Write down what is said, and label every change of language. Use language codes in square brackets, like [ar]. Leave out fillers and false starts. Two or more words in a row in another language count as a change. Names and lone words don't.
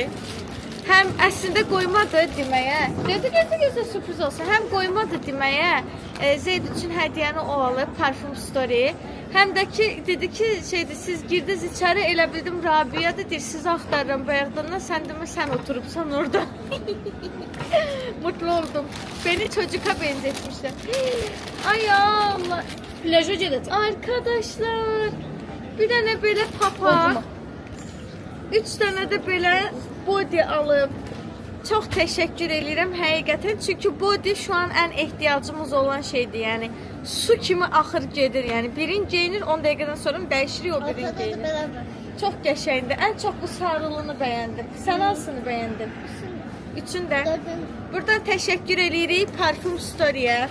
[az] Həm əslində qoymadı deməyə. Gözə sürpriz olsun. Həm qoymadı deməyə. Zeyd üçün hədiyyəni o alıb, parfüm story. Həm də ki, dedi ki, siz girdiniz içəri, elə bildim Rabia'dır, deyir, sizi axtarıram bayaqdan, sən demə, sən oturubsan orada. [tr] Mutlu oldum. Beni çocuğa benzetmişler. [az] Ay Allah. Plaja gedəcək. Arkadaşlar, bir dənə belə papaq, 3 dənə də belə body alıb. Çox təşəkkür edirəm həqiqətən, çünki body [tr] şu an [az] ən ehtiyacımız olan şeydir, yəni su kimi axır gedir, yəni birin geyinir, 10 dəqiqədən sonra dəyişirik o birin geyinir. [tr] beraber. [az] Çox qəşəngdir. Ən çox bu sarılığını bəyəndim. Sən hansını bəyəndin? Üçün də buradan təşəkkür edirik Parfüm Story-yə.